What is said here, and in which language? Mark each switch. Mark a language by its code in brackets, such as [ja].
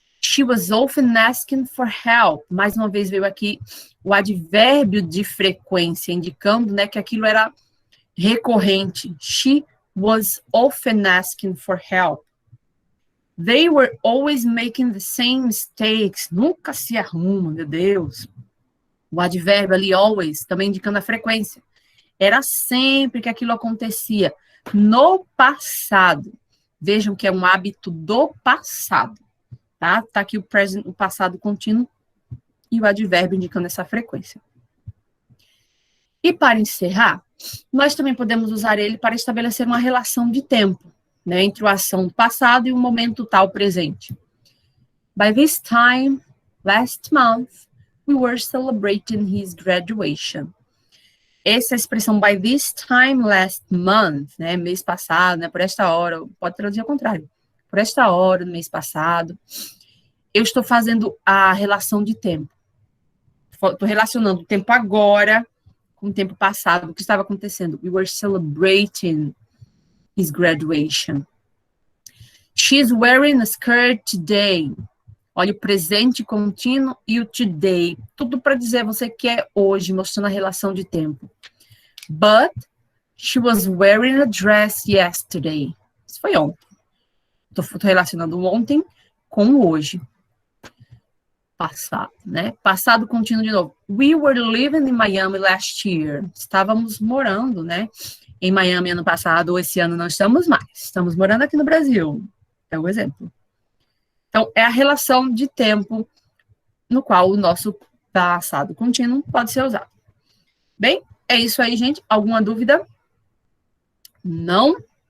[en] She was often asking for help. [pt] Mais uma vez veio aqui o advérbio de frequência, indicando, né, que aquilo era recorrente. [en] She was often asking for help. They were always making the same mistakes. [pt] Nunca se arruma, meu Deus. O advérbio ali, always, também indicando a frequência. Era sempre que aquilo acontecia. No passado. Vejam que é um hábito do passado. Tá? Tá aqui o present, o passado contínuo e o advérbio indicando essa frequência. E para encerrar, nós também podemos usar ele para estabelecer uma relação de tempo, né, entre a ação do passado e o momento tal presente. [en] By this time, last month, we were celebrating his graduation. [pt] Essa expressão [en] by this time, last month, [pt] né, mês passado, né, por esta hora, pode traduzir ao contrário. Por esta hora, no mês passado, eu estou fazendo a relação de tempo. Estou relacionando o tempo agora com o tempo passado, o que estava acontecendo. [en] We were celebrating his graduation. She's wearing a skirt today. [pt] Olha o presente contínuo e o today. Tudo para dizer você quer hoje, mostrando a relação de tempo. [en] But she was wearing a dress yesterday. [pt] Isso foi ontem. Estou relacionando ontem com hoje. Passado, né? Passado contínuo de novo. [en] We were living in Miami last year. [pt] Estávamos morando, né? Em Miami ano passado, ou esse ano não estamos mais. Estamos morando aqui no Brasil. É o exemplo. Então, é a relação de tempo no qual o nosso passado contínuo pode ser usado. Bem, é isso aí, gente. Alguma dúvida? Não?